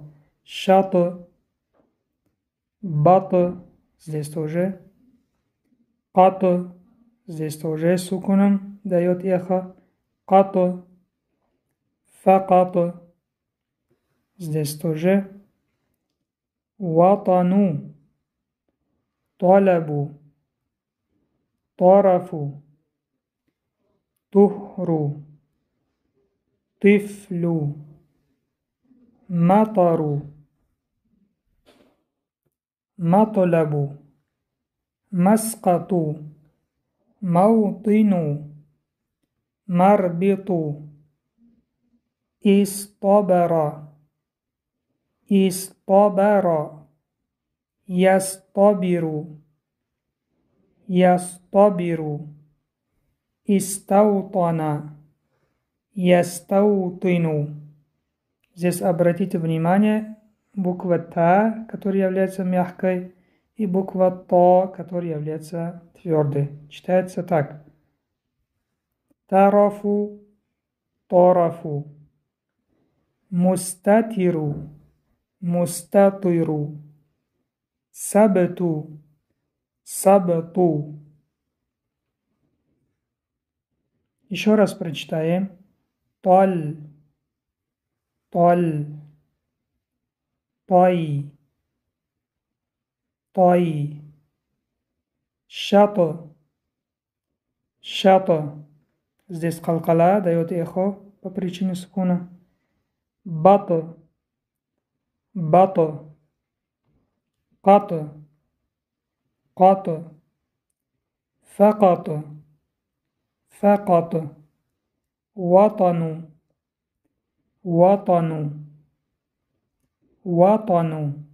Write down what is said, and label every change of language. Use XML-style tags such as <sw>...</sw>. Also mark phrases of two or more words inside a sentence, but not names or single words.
<ru>Шато, бато, здесь тоже. Като, здесь тоже сукуном дает эхо. Като, факато, здесь тоже.</ru> <ar>وَطَنُ، طَلَبُ، طَرَفُ، طُهْرُ، طِفْلُ، مَطَرُ، مَطْلَبُ، مَسْقَطُ, موطن مربط اصطبر اصطبر يصطبر يصطبر استوطن يستوطن.</ar> <ru>Здесь обратите внимание, буква Та, которая является мягкой, и буква То, которая является твердой. Читается так.</ru> <ar>طَرَفُ، طَرَفُ. مُسْتَطِيرُ، مُسْتَطِيرُ. سَبْتُ، سَبْتُ.</ar> <ru>Еще раз прочитаем. Таль, таль, тай, тай. Шато, шато. Здесь калкала дает эхо по причине сукуна. Бато, бато. Като, като. Факато, факато.</ru> <ar>وَطَنُ، وَطَنُ، وَطَنُ.</ar>